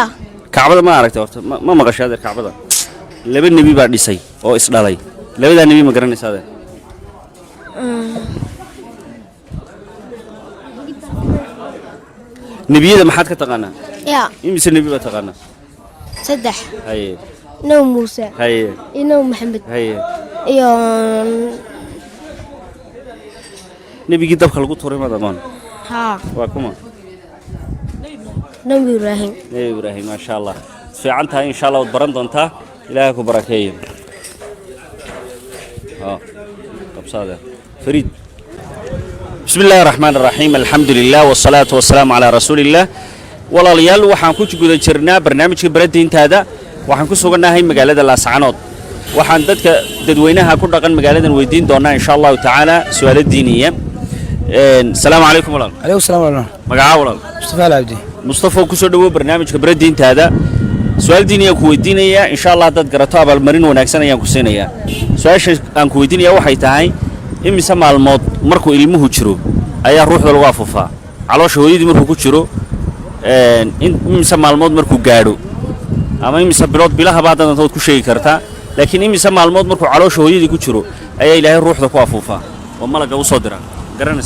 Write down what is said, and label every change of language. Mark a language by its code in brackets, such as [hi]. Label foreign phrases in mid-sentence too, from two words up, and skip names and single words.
[so] kacbada ma aragtay horta ma maqashay adeer kacbada laba nebi baa dhisay oo isdhalay labadaa nebi ma garanaysaa adeer nebiyada maxaad ka taqaanaa يا imise nebi baa taqaanaa سدح haye نو موسى haye نو محمد haye يا nebigii dabka lagu tuuray madamaan ها waa kuma [ar] نبي إبراهيم [so] nebi ibraahim [ar] ما شاء الله [so] fiican tahay [ar] إن شاء الله [so] waad baran doontaa ilaahay ku barakeeyo qabsaade fariid [ar] بسم الله الرحمن الرحيم الحمد لله والصلاة والسلام على رسول الله [so] walaalayaal waxaan ku guda jirnaa barnaamijka baradiintaada waxaan ku sugannahay magaalada Laascaanood waxaan dadweynaha ku dhaqan magaaladan weydiin doonaa [ar] إن شاء الله تعالى [so] su'aalo diiniya [ar] السلام عليكم [so] walaal [ar] عليكم السلام ورحمة الله [so] magaca walaal مصطفى العبدي mustafa ku soo dhawo barnaamijka baradiintaada su'aal diiniya ku weydiinaya [ar] إن شاء الله [so] dad garato abaalmarin wanaagsan ayaan ku siinayaa su'aasha aan ku weydiinaya waxay tahay imise maalmood markuu ilmuhu jiro ayaa ruuxda lagu afuufaa caloosha hooyadii markuu ku jiro imise maalmood markuu gaadho ama imise bilood bilaha baad dantood ku sheegi kartaa laakiin imise maalmood markuu caloosha hooyadii ku jiro ayaa ilaahay ruuxda ku afuufaa oo malaga u soo dira garanaysa